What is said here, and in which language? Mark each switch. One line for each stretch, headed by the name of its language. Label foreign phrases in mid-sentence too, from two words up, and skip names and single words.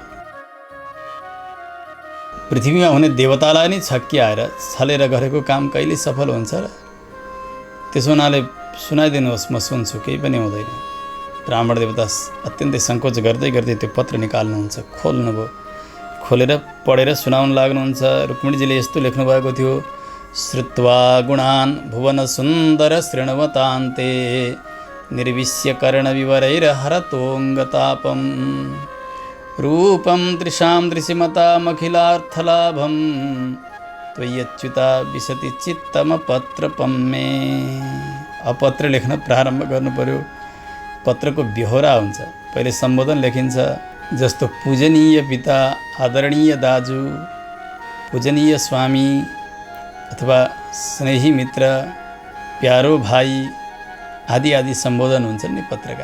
Nepali: पृथ्वीमा हुने देवतालाई नै छक्क्याएर छलेर गरेको काम कहिले सफल हुन्छ र? त्यसो हुनाले सुनाइदिनुहोस्, म सुन्छु, केही पनि हुँदैन। ब्राह्मण देवता अत्यन्तै सङ्कोच गर्दै गर्दै त्यो पत्र निकाल्नुहुन्छ, खोल्नुभयो। खोलेर पढेर सुनाउन लाग्नुहुन्छ। रुक्मिणीजीले यस्तो लेख्नुभएको थियो,
Sanskrit: श्रुत्वा गुणान् भुवन सुन्दर शृण्वतान्ते निर्विश्य कर्णविवरैर्हरतोऽङ्गतापं रूपं दृशां दृशिमतामखिलार्थलाभं त्वय्यच्युता विशति चित्तमपत्रपं मे।
Nepali: अपत्र लेख्न प्रारम्भ गर्नु पर्यो। पत्रको बेहोरा हुन्छ। पहिले सम्बोधन लेखिन्छ, जस्तो पूजनीय पिता, आदरणीय दाजु, पूजनीय स्वामी अथवा स्नेही मित्र, प्यारो भाइ आदि आदि सम्बोधन हुन्छन् नि पत्रका।